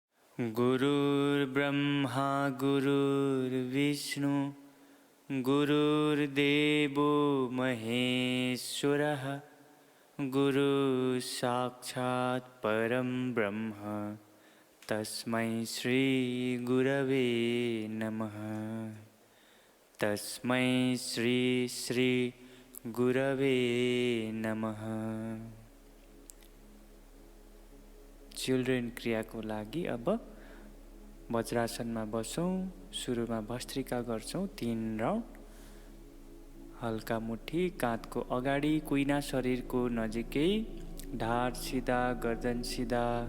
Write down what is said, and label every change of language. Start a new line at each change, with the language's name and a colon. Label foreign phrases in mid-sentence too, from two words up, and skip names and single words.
Sanskrit: गुरुर्ब्रह्मा गुरुर्विष्णु गुरुर्देवो महेश्वरः गुरुः साक्षात् परं ब्रह्म तस्मै श्री गुरवे नमः। तस्मै श्री गुरवे नमः।
Nepali: चिल्ड्रेन क्रियाको लागि अब वज्रासनमा बसौँ। सुरुमा भस्त्रिका गर्छौँ 3 राउन्ड। हल्का मुठी काँधको अगाडि, कुइना शरीरको नजिकै, ढाड सिधा, गर्दन सिधा।